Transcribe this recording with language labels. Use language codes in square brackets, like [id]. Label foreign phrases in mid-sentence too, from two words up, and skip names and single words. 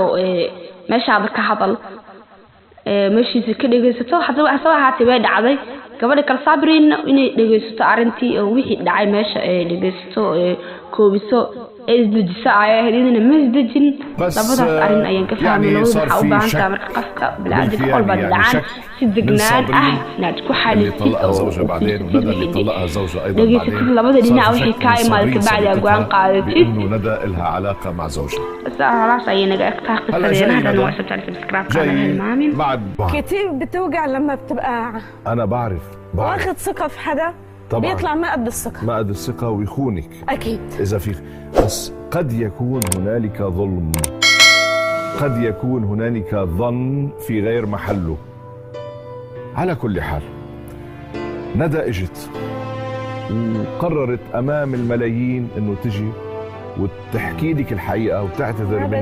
[so] meeshaada ka hadal meeshiisa ka dhageysato hadda waxa soo ahaatay way dhacday gabadha kala Sabriina inay dhageysato arintii oo wixii dhacay meesha dhageysato koobiso ee isdejisa ayaa helidina ma isdejin labadaas arrin ayaan ka fahmay labada waxa u baahan tahay marka qofka bilaadanka qolba dhacaan si degnaan ah inaad ku xalisid [ar] زوجها بعدين وندى اللي طلقها زوجها ايضا بعدين [so] labada dhinac wixii ka imaad ka bacdi go'aan qaadatid [ar] انه ندى لها علاقه مع زوجها [so] خلاص ayay naga egtaa qisadeena hadana waa sabta subscribe kana hilmaamin [ar] بعد كتير بتوجع لما بتبقى انا بعرف واخد ثقة في حدا طبعا بيطلع ما قد الثقة ما قد الثقة ويخونك أكيد إذا في بس قد يكون هنالك ظلم قد يكون هنالك ظن في غير محله على كل حال ندى اجت وقررت أمام الملايين إنه تجي وتحكي لك الحقيقة وتعتذر منك